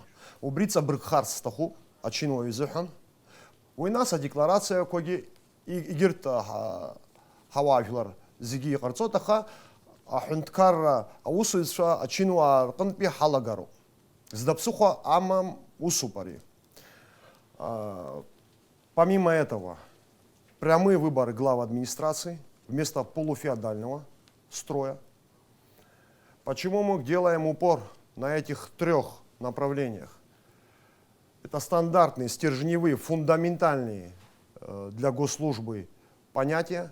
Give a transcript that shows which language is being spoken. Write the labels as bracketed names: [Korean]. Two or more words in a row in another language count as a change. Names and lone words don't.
[Abkhazian] Убри ҵабыргхарц сҭахуп ачинуаҩ изыҳәан. Уи нас адекларациақәагьы егьырҭ ҳауаажәлар зегьы иҟарҵоит, аха аҳәынҭқарра аусуҩцәа ачинуаа рҟынтәи ҳалагароуп. Зда-ԥсыхәа амам усуп ари. [Russian] Помимо этого, прямые выборы глав администрации вместо полуфеодального строя. Почему мы делаем упор на этих трех направлениях? Это стандартные, стержневые, фундаментальные для госслужбы понятия.